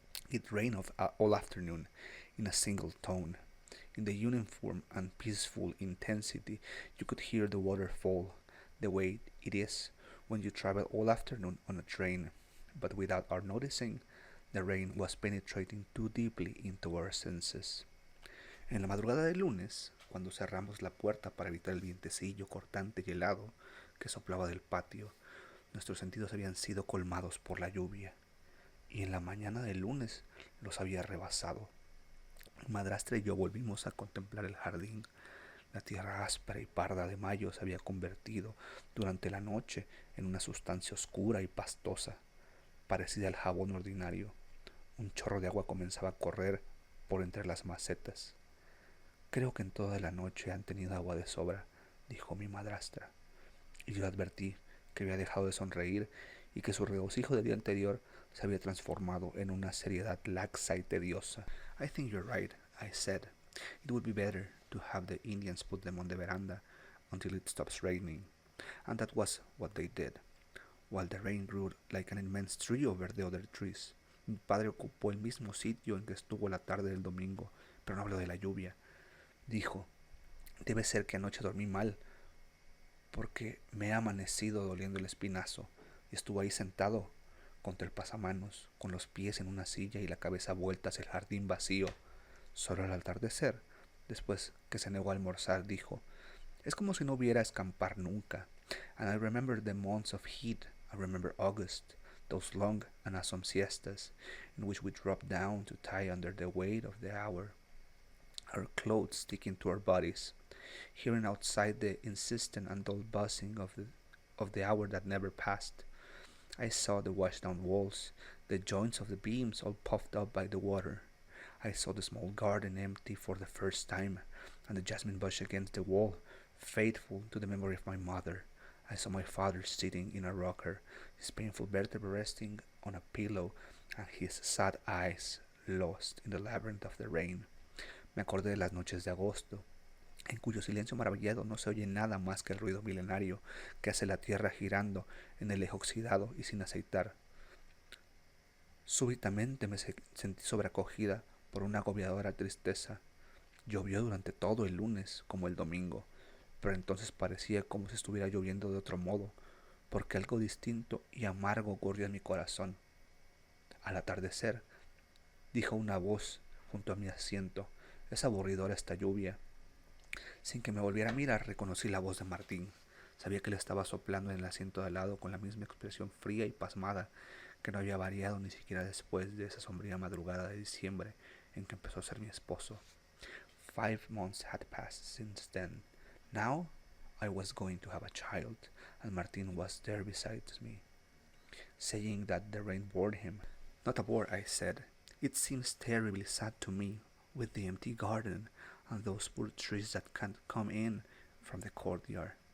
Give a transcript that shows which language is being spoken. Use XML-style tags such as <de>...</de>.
<en>It rained all afternoon in a single tone. In the uniform and peaceful intensity, you could hear the water fall, the way it is when you travel all afternoon on a train, but without our noticing, the rain was penetrating too deeply into our senses.</en> <es>En la madrugada del lunes, cuando cerramos la puerta para evitar el vientecillo cortante y helado que soplaba del patio, nuestros sentidos habían sido colmados por la lluvia, y en la mañana del lunes los había rebasado. Mi madrastra y yo volvimos a contemplar el jardín. La tierra áspera y parda de mayo se había convertido durante la noche en una sustancia oscura y pastosa, parecida al jabón ordinario. Un chorro de agua comenzaba a correr por entre las macetas. Creo que en toda la noche han tenido agua de sobra, dijo mi madrastra, y yo advertí que había dejado de sonreír y que su regocijo del día anterior se había transformado en una seriedad laxa y tediosa.</es> <en>"I think you're right," I said. "It would be better to have the Indians put them on the veranda until it stops raining." And that was what they did, while the rain grew like an immense tree over the other trees.</en> <es>Mi padre ocupó el mismo sitio en que estuvo la tarde del domingo, pero no habló de la lluvia. Dijo, "Debe ser que anoche dormí mal, porque me ha amanecido doliendo el espinazo", y estuvo ahí sentado contra el pasamanos, con los pies en una silla y la cabeza vuelta hacia el jardín vacío. Solo al atardecer, después que se negó a almorzar, dijo, "Es como si no hubiera escampar nunca.</es> <en>And I remember the months of heat. I remember August, those long and awesome siestas, in which we dropped down to tie under the weight of the hour, our clothes sticking to our bodies, hearing outside the insistent and dull buzzing of the hour that never passed. I saw the washed-down walls, the joints of the beams all puffed up by the water. I saw the small garden empty for the first time, and the jasmine bush against the wall, faithful to the memory of my mother. I saw my father sitting in a rocker, his painful vertebrae resting on a pillow, and his sad eyes lost in the labyrinth of the rain.</en> <es>Me acordé de las noches de agosto, en cuyo silencio maravillado no se oye nada más que el ruido milenario que hace la tierra girando en el eje oxidado y sin aceitar. Súbitamente me sentí sobrecogida por una agobiadora tristeza. Llovió durante todo el lunes como el domingo, pero entonces parecía como si estuviera lloviendo de otro modo, porque algo distinto y amargo ocurrió en mi corazón. Al atardecer, dijo una voz junto a mi asiento, "Es aburridora esta lluvia". Sin que me volviera a mirar, reconocí la voz de Martín. Sabía que le estaba soplando en el asiento de al lado con la misma expresión fría y pasmada que no había variado ni siquiera después de esa sombría madrugada de diciembre en que empezó a ser mi esposo.</es> <en>5 months had passed since then. Now I was going to have a child, and Martin was there beside me, saying that the rain bored him. Not a word, I said. It seems terribly sad to me, with the empty garden and those poor trees that can't come in from the courtyard.</en>